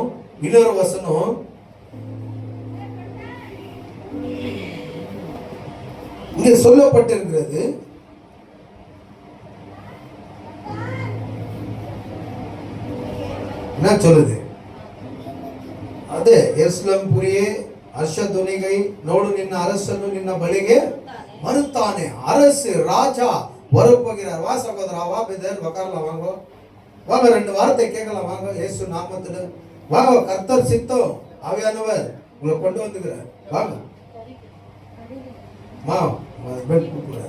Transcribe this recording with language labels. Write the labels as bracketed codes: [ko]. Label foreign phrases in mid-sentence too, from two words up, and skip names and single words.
[ta] இன்னொரு வசனம் இங்க சொல்லப்பட்டிருக்கிறது. என்ன சொல்லுது? அது எருசலேம் புரியே [kn] ಹರ್ಷಧ್ವನಿಗೈ ನೋಡು ನಿನ್ನ ಅರಸನ್ನು ನಿನ್ನ ಬಳಿಗೆ ಬರುತ್ತಾನೆ. [ta] அரசு ராஜா வரப்போகிறார். வா சகோதரா, வா பிரதர், உட்காரலாம், வாங்க வாங்க, 2 வார்த்தை கேட்கலாம் வாங்க. இயேசு நாமத்துல வாங்க. கர்த்தர் சித்தம் ஆவியானவர் உங்களை கொண்டு வந்துக்கிறார். வாங்க மா, கூப்பிடுறார்.